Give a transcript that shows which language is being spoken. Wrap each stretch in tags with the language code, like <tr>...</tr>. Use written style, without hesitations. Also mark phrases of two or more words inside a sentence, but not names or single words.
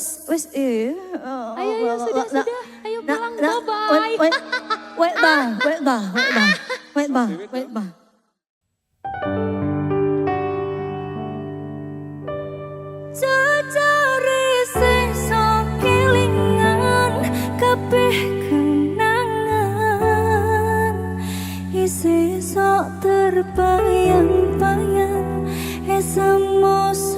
<jv>Wes</jv> <id>Ayo sudah. Ayo pulang, bye-bye.</id> <en>Wait ba.</en> <jv>Jajare sesok kelingan kabeh kenangan sesok terbayang-bayang esamo</jv>